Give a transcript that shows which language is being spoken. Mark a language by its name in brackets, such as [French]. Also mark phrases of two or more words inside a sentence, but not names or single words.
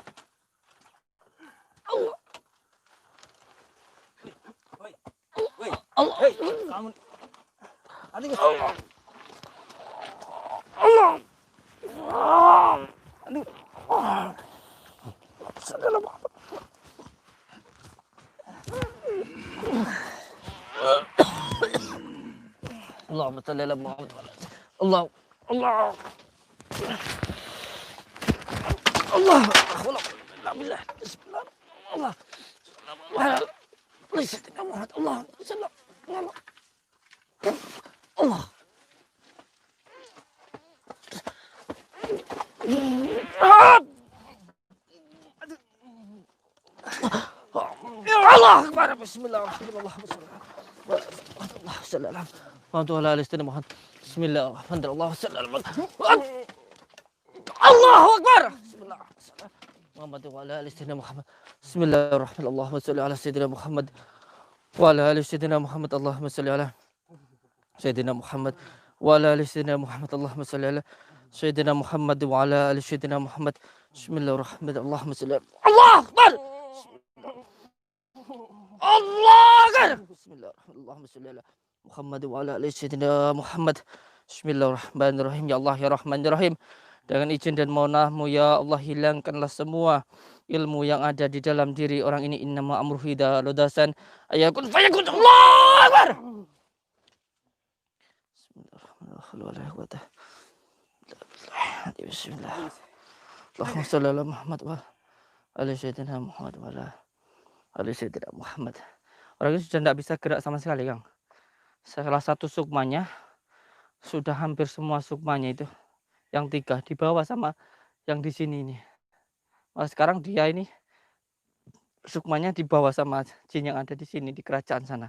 [Arabic] Allah. Woi, Allah. [Indonesian] hei, kamu. Aduh, [Arabic] الله الله. [Indonesian] aduh. [Arabic] اللهم صل على محمد. الله الله الله. الحمد لله بسم الله الله الله. الله الله أكبر. بسم الله الرحمن الرحيم بسم الله الرحمن الرحيم. الله أكبر محمد وعلى آل سيدنا محمد. بسم الله الرحمن الرحيم اللهم صل على سيدنا محمد وعلى آل سيدنا محمد. اللهم صل على سيدنا محمد وعلى آل سيدنا محمد. اللهم صل على سيدنا محمد وعلى آل سيدنا محمد. بسم الله الرحمن الرحيم اللهم صل على الله أكبر. الله أكبر. بسم الله الرحمن الرحيم اللهم صل على محمد وعلى آل سيدنا محمد. Bismillahirrahmanirrahim. يا الله يا رحمن يا رحيم. [Indonesian] Dengan izin dan maunah-Mu [Arabic] يا الله, [Indonesian] hilangkanlah semua ilmu yang ada di dalam diri orang ini. [Arabic] إنما أمره إذا أراد أن يكون فيكون. الله أكبر بسم الله. اللهم صل على محمد وعلى سيدنا محمد وعلى آل سيدنا محمد. [Indonesian] Orang ini sudah tidak bisa gerak sama sekali, Kang. Salah satu sukmanya sudah hampir semua sukmanya itu. Yang 3 di bawah sama yang di sini ini. Nah, sekarang dia ini sukmanya di bawah sama jin yang ada di sini di kerajaan sana.